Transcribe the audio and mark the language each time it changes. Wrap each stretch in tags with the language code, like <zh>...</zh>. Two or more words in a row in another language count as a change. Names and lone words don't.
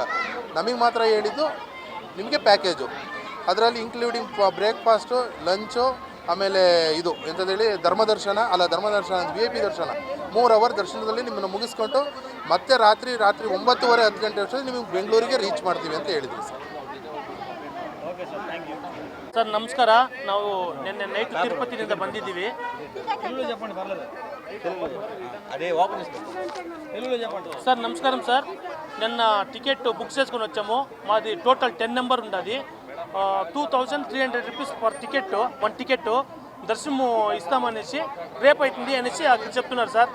<kn>ನಮಗೆ ಮಾತ್ರ ಹೇಳಿದ್ದು ನಿಮಗೆ ಪ್ಯಾಕೇಜು, ಅದರಲ್ಲಿ</kn> <en>including breakfast,</en> <kn>ಲಂಚು, ಆಮೇಲೆ ಇದು ಎಂಥದ್ದೇಳಿ ಧರ್ಮದರ್ಶನ VIP ದರ್ಶನ 3 ಅವರ್ ದರ್ಶನದಲ್ಲಿ ನಿಮ್ಮನ್ನು ಮುಗಿಸ್ಕೊಂಡು ಮತ್ತೆ ರಾತ್ರಿ 9:30 10 ಗಂಟೆ ಅಷ್ಟರಲ್ಲಿ ನಿಮಗೆ ಬೆಂಗಳೂರಿಗೆ ರೀಚ್ ಮಾಡ್ತೀವಿ ಅಂತ ಹೇಳಿದ್ವಿ ಸರ್.</kn> <en>Okay sir, thank you.</en> <kn>ಸರ್ ನಮಸ್ಕಾರ, ನಾವು ನಿನ್ನೆ ನೈಟ್ ತಿರುಪತಿನಿಂದ ಬಂದಿದ್ದೀವಿ.</kn> <te>సార్ నమస్కారం సార్, నిన్న</te> <en>ticket book</en> <te>చేసుకొని వచ్చాము. మాది టోటల్ 10 నెంబర్ ఉన్నది. 2300</te> <en>rupees per ticket,</en> <te>1 టికెట్ దర్శనము ఇస్తామనేసి రేపు అవుతుంది అనేసి అక్కడ చెప్తున్నారు సార్.</te>